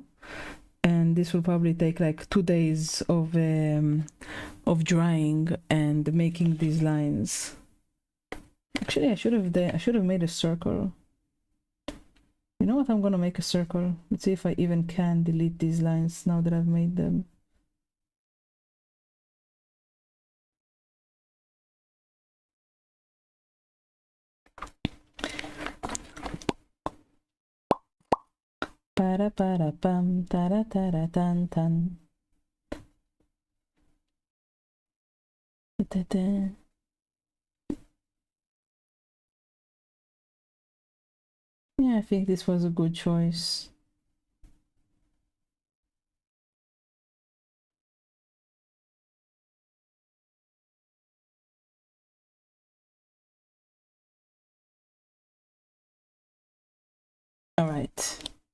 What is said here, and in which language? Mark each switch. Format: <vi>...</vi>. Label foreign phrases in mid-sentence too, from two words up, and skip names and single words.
<en>And this will probably take like 2 days of drying and making these lines. Actually, I should have made a circle. You know what? I'm gonna make a circle. Let's see if I even can delete these lines now that I've made them. Para para pam tara tara tan tan. Da-da-da. Yeah, I think this was a good choice. All right.</en>